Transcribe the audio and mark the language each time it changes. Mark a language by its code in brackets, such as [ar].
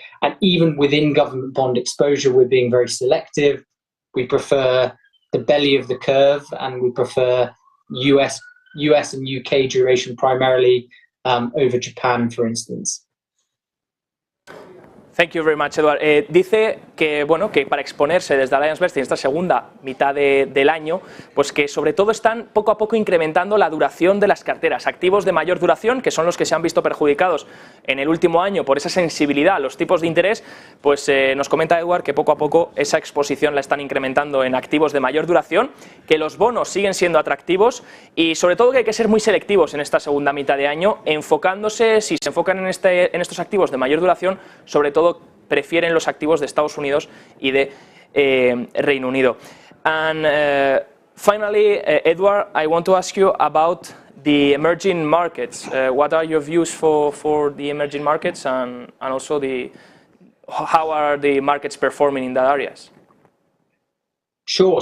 [en] And even within government bond exposure, we're being very selective. We prefer the belly of the curve, and we prefer US and UK duration primarily over Japan, for instance. Thank you very much, Edward. [es] Dice que, bueno, que para exponerse desde Alliancebernstein esta segunda mitad del año, pues que sobre todo están poco a poco incrementando la duración de las carteras. Activos de mayor duración, que son los que se han visto perjudicados en el último año por esa sensibilidad a los tipos de interés, pues nos comenta Edward que poco a poco esa exposición la están incrementando en activos de mayor duración, que los bonos siguen siendo atractivos y sobre todo que hay que ser muy selectivos en esta segunda mitad de año, enfocándose, si se enfocan en estos activos de mayor duración, sobre todo prefieren los activos de Estados Unidos y de Reino Unido. [en] And finally, Edward, I want to ask you about the emerging markets. What are your views for the emerging markets, and also how are the markets performing in that areas? Sure.